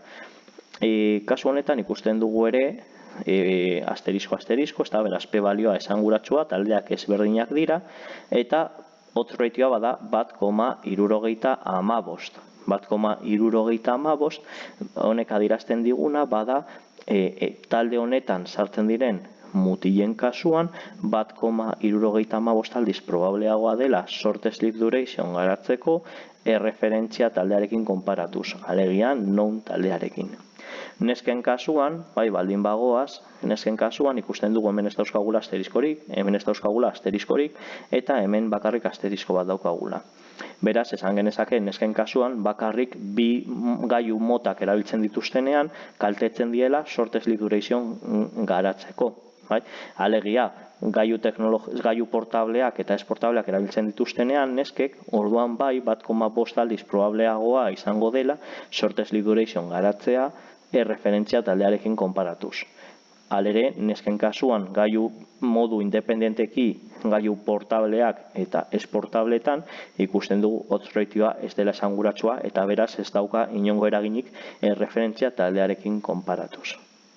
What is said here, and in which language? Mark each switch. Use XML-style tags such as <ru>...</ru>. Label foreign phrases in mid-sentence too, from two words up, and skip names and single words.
<eu>Kasu honetan ikusten dugu ere, asterisko, ez da, beraz, P balioa esanguratsua, taldeak ezberdinak dira, eta odds ratioa bada 1,75. 1,75, honek adierazten diguna, bada, talde honetan sartzen diren mutilen kasuan 1,75 aldiz probableagoa dela</eu> <en>short sleep duration</en> <eu>garatzeko erreferentzia taldearekin konparatuz, alegia known taldearekin. Nesken kasuan, bai, baldin bagoaz, nesken kasuan ikusten dugu hemen ez dauzkagula asteriskorik, hemen ez dauzkagula asteriskorik, eta hemen bakarrik asterisko bat daukagula. Beraz, esan genezake nesken kasuan bakarrik bi gailu motak erabiltzen dituztenean kaltetzen diela</eu> <en>short sleep duration</en> <eu>garatzeko. Bai? Alegia, gailu portableak eta ez portableak erabiltzen dituztenean neskek, orduan bai 1,5 aldiz probableagoa izango dela</eu> <en>short sleep duration</en> <eu>garatzea erreferentzia taldearekin konparatuz. Halere, nesken kasuan gailu modu independenteki gailu portableak eta ez portabletan ikusten dugu odds ratioa ez dela esanguratsua eta beraz ez dauka inongo eraginik erreferentzia taldearekin konparatuz.</eu>